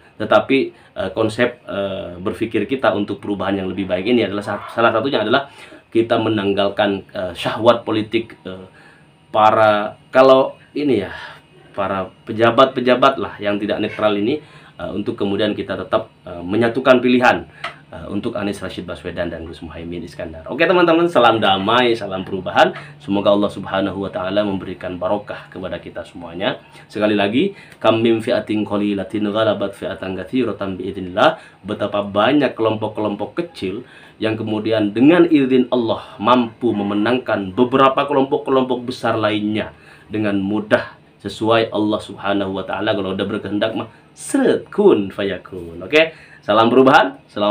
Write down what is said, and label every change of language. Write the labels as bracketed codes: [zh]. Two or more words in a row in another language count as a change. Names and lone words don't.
[id] Tetapi konsep berpikir kita untuk perubahan yang lebih baik ini adalah salah satunya adalah kita menanggalkan syahwat politik para pejabat-pejabat lah yang tidak netral ini, untuk kemudian kita tetap menyatukan pilihan untuk Anies Rashid Baswedan dan Gus Muhaimin Iskandar. Oke teman-teman, salam damai, salam perubahan. Semoga Allah [ar] سبحانه وتعالى [id] memberikan barokah kepada kita semuanya. Sekali lagi, [ar] كم من فئة قليلة غلبت فئة كثيرة بإذن الله. [id] Betapa banyak kelompok-kelompok kecil yang kemudian dengan izin Allah mampu memenangkan beberapa kelompok-kelompok besar lainnya dengan mudah, sesuai Allah [ar] سبحانه وتعالى. [id] Kalau udah berkehendak mah seret [ar] كن فيكون. [id] Oke, salam perubahan.